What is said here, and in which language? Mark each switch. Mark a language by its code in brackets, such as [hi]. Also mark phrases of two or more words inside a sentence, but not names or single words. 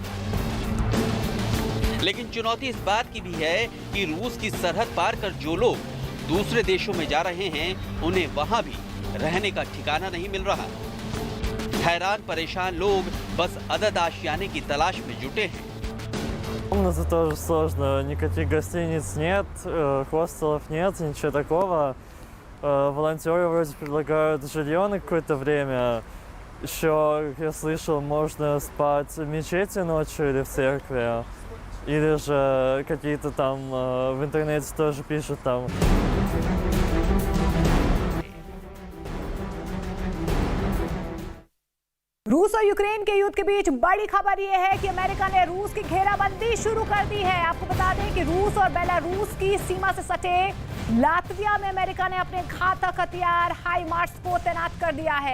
[hi] लेकिन चुनौती इस बात की भी है कि रूस की सरहद पार कर जो लोग दूसरे देशों में जा रहे हैं, उन्हें वहां भी रहने का ठिकाना नहीं मिल रहा। हैरान परेशान लोग बस अदद आशियाने की तलाश में जुटे हैं। [ru] Комнаты тоже сложно, никаких гостиниц нет, хостелов нет, ничего такого. Волонтеры вроде предлагают жилье на какое-то время. Еще, как я слышал, можно спать в мечети ночью или в церкви. Или же какие-то там в интернете тоже пишут там. [hi] रूस और यूक्रेन के युद्ध के बीच बड़ी खबर यह है कि अमेरिका ने रूस की घेराबंदी शुरू कर दी है। आपको बता दें कि रूस और बेलारूस की सीमा से सटे लातविया में अमेरिका ने अपने घातक हथियार हाइमार्स को तैनात कर दिया है।